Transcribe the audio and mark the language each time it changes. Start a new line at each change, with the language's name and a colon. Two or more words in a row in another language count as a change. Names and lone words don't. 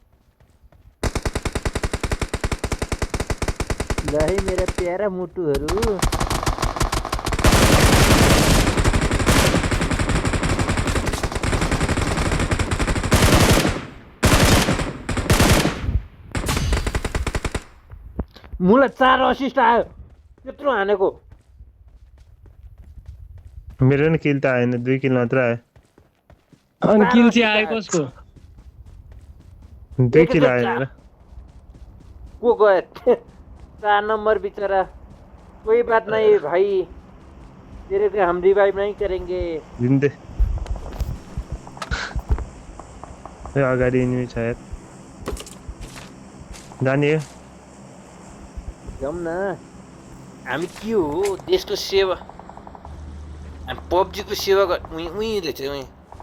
Nepali: ल है मेरा प्यारा मुटुहरू मुला 4 असिस्ट आयो त्यत्रो हानेको मेरो नि किल त आएन 2 किल मात्र आयो अनि किल चाहिँ आयो कसको 2 किल आएन र को गयो
Hindi: 4 नंबर बेचारा कोई बात नहीं भाई तेरे को हम रिवाइव नहीं करेंगे
Nepali: जिन्दे ए अगाडि एनिमी छ यार जाने हो जाउँ न हामी के हो देशको सेवा हामी पब्जीको सेवा उहीँले चाहिँ उहीँ